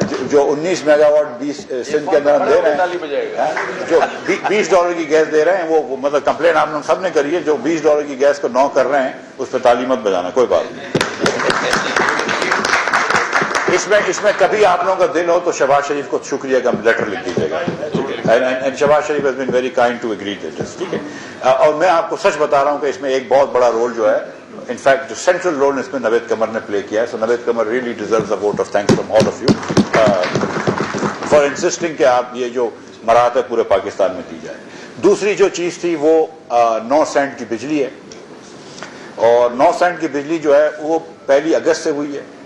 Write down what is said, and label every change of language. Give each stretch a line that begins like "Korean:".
Urdu: جو 19 mega what 20 Sindh کے اندر ہم دے رہے ہیں, جو $20 کی گیس دے رہے ہیں, وہ مطلب کمپلین آپ لوگ سب نے کری ہے. جو $20 کی گیس کو 9 کر رہے ہیں اس پہ تالی مت بجانا, کوئی بات نہیں. اس میں کبھی آپ لوگوں کا دل ہو تو شہباز شریف کو شکریہ کا لیٹر لکھ دیجیے گا.
English: Shahbaz Sharif has been very kind to agree to this,
Urdu: ٹھیک ہے. اور میں آپ کو سچ بتا رہا ہوں کہ اس میں ایک بہت بڑا رول جو ہے, انفیکٹ جو سینٹرل رول اس میں نوید قمر نے پلے کیا ہے.
English: so Naveed Qamar really deserves a vote of thanks from all of you for insisting
Urdu: کہ آپ یہ جو مراحت ہے پورے پاکستان میں دی جائے. دوسری جو چیز تھی وہ 9 سینٹ کی بجلی ہے, اور 9 سینٹ کی بجلی جو ہے وہ 1 اگست سے ہوئی ہے.